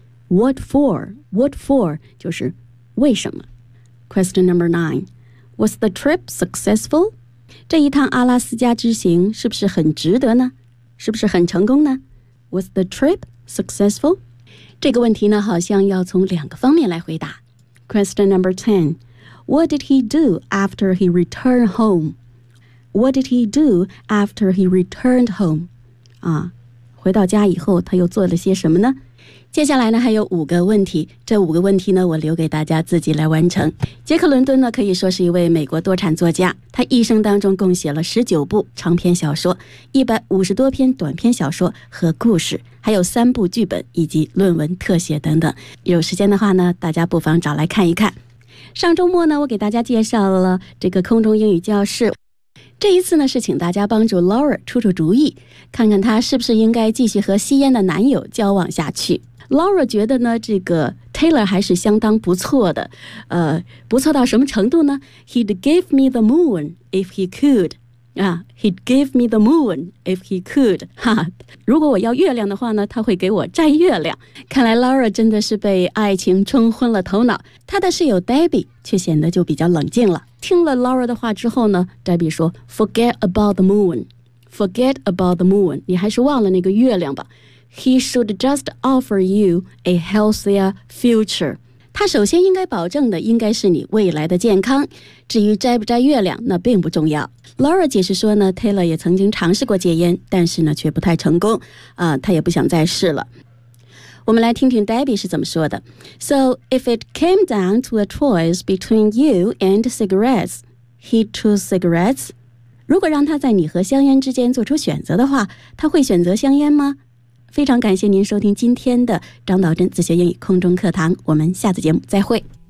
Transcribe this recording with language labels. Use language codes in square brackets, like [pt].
[en] What for? What for? [zh] 就是为什么？ [en] Question number nine. Was the trip successful? [zh] 这一趟阿拉斯加之行是不是很值得呢？是不是很成功呢？ [en] Was the trip successful? [zh] 这个问题呢，好像要从两个方面来回答。 [en] Question number 10. What did he do after he returned home? What did he do after he returned home? [zh] 啊，回到家以后他又做了些什么呢？接下来呢还有五个问题，这五个问题呢我留给大家自己来完成。杰克伦敦呢可以说是一位美国多产作家，他一生当中共写了19部长篇小说，150多篇短篇小说和故事，还有三部剧本以及论文特写等等。有时间的话呢，大家不妨找来看一看。上周末呢我给大家介绍了这个空中英语教室，这一次呢是请大家帮助 Laura 出出主意，看看她是不是应该继续和吸烟的男友交往下去。 Laura 觉得呢，这个 Taylor 还是相当不错的，不错到什么程度呢？ [en] He'd give me the moon if he could. 啊 ，He'd give me the moon if he could. [zh] 哈，如果我要月亮的话呢，他会给我摘月亮。看来 Laura 真的是被爱情冲昏了头脑。他的室友 Debbie 却显得就比较冷静了。听了 Laura 的话之后呢 ，Debbie 说 ： [en] “Forget about the moon. Forget about the moon. [zh] 你还是忘了那个月亮吧。” [en] He should just offer you a healthier future. [zh] 他首先应该保证的应该是你未来的健康。至于摘不摘月亮，那并不重要。 Laura 解释说呢 ，Taylor 也曾经尝试过戒烟，但是呢却不太成功。他也不想再试了。我们来听听 Debbie 是怎么说的。 [en] So if it came down to a choice between you and cigarettes, he'd choose cigarettes. [zh] 如果让他在你和香烟之间做出选择的话，他会选择香烟吗？非常感谢您收听今天的张道真自学英语空中课堂，我们下次节目再会。